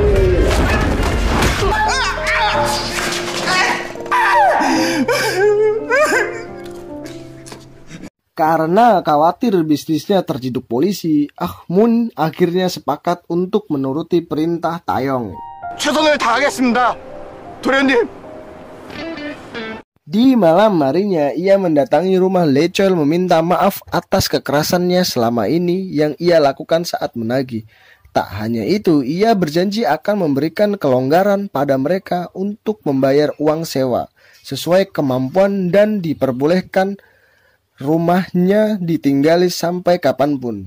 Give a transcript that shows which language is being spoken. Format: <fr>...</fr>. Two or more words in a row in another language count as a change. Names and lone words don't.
<id>Karena khawatir bisnisnya terciduk polisi, Ah Mun akhirnya sepakat untuk menuruti perintah Taeyong.</id> <ko>최선을 다하겠습니다, 도련님.</ko> <id>Di malam harinya, ia mendatangi rumah Lee Chol meminta maaf atas kekerasannya selama ini yang ia lakukan saat menagih. Tak hanya itu, ia berjanji akan memberikan kelonggaran pada mereka untuk membayar uang sewa sesuai kemampuan dan diperbolehkan rumahnya ditinggali sampai kapanpun.</id>